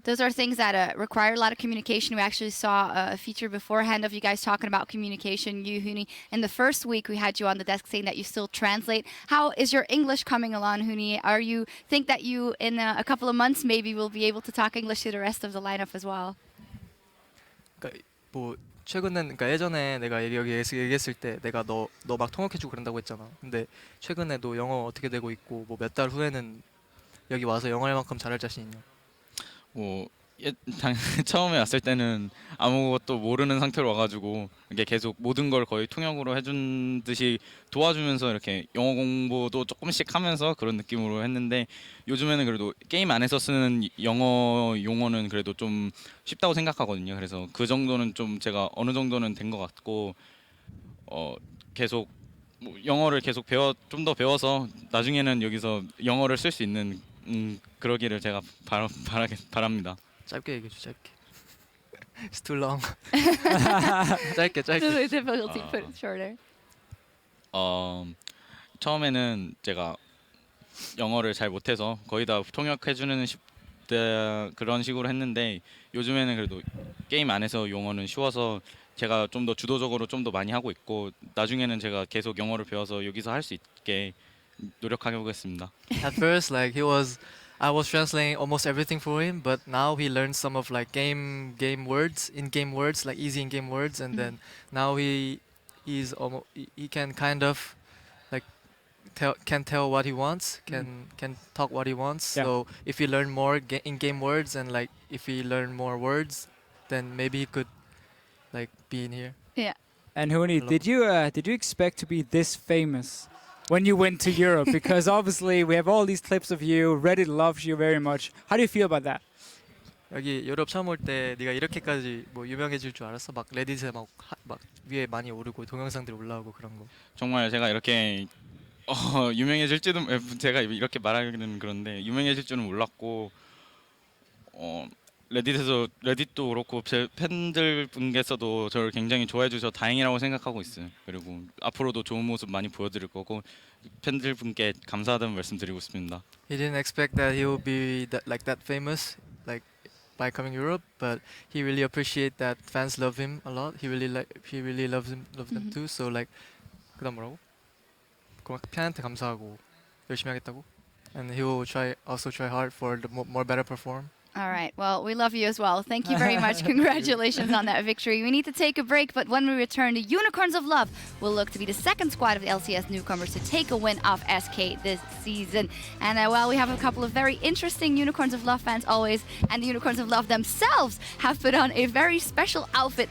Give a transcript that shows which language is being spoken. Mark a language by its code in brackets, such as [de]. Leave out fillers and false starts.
[en] Those are things that require a lot of communication. We actually saw a feature beforehand of you guys talking about communication. You, Huni, in the first week we had you on the desk saying that you still translate. How is your English coming along, Huni? Think that you in a couple of months maybe will be able to talk English to the rest of the lineup as well? [ko] 뭐 최근엔 그러니까 예전에 내가 여기 얘기했을 때 내가 너 막 통역해주고 그런다고 했잖아. 근데 최근에도 영어 어떻게 되고 있고 뭐 몇 달 후에는 여기 와서 영어 할 만큼 잘할 자신 있냐? 처음에 왔을 때는 아무것도 모르는 상태로 와가지고 이게 계속 모든 걸 거의 통역으로 해준 듯이 도와주면서 이렇게 영어 공부도 조금씩 하면서 그런 느낌으로 했는데 요즘에는 그래도 게임 안에서 쓰는 영어 용어는 그래도 좀 쉽다고 생각하거든요. 그래서 그 정도는 좀 제가 어느 정도는 된 것 같고 계속 영어를 계속 좀 더 배워서 나중에는 여기서 영어를 쓸 수 있는 그러기를 제가 바랍니다. 짧게 얘기해줘, 짧게. [en] It's too long. [ko] 짧게. [en] Really difficult to put it shorter. [ko] 처음에는 제가 영어를 잘 못해서 거의 다 통역해주는 그런 식으로 했는데 요즘에는 그래도 게임 안에서 용어는 쉬워서 제가 좀 더 주도적으로 좀 더 많이 하고 있고 나중에는 제가 계속 영어를 배워서 여기서 할 수 있게 노력해 보겠습니다. [en] At first, like I was translating almost everything for him, but now he learned some of like game words, in-game words, like easy in-game words, and then now he can kind of like tell what he wants, can talk what he wants. Yeah. So if he learn more in-game words and like if he learn more words, then maybe he could like be in here. Yeah. And Huni, did you expect to be this famous when you went to Europe? Because obviously we have all these clips of you. Reddit loves you very much. How do you feel about that? [ko] 여기 유럽 처음 올 때 네가 이렇게까지 뭐 유명해질 줄 알았어? 막 레딧에 막 위에 많이 오르고 동영상들 올라오고 그런 거. 정말 제가 이렇게 유명해질지도 제가 이렇게 말하기는 그런데 유명해질 줄은 몰랐고 레딧도 그렇고 제 팬들 분께서도 저를 굉장히 좋아해 주셔서 다행이라고 생각하고 있어요. 그리고 앞으로도 좋은 모습 많이 보여드릴 거고 팬들 분께 감사하다는 말씀드리고 싶습니다. [en] He didn't expect that he would be that famous like by coming Europe, but he really appreciate that fans love him a lot. He really loves them too. So like [ko] 그다음 뭐라고? 팬한테 감사하고 열심히 하겠다고. [en] And he will also try hard for the more better perform. All right. Well, we love you as well. Thank you very much. Congratulations on that victory. We need to take a break, but when we return, the Unicorns of Love will look to be the second squad of the LCS newcomers to take a win off SK this season. And we have a couple of very interesting Unicorns of Love fans always, and the Unicorns of Love themselves have put on a very special outfit.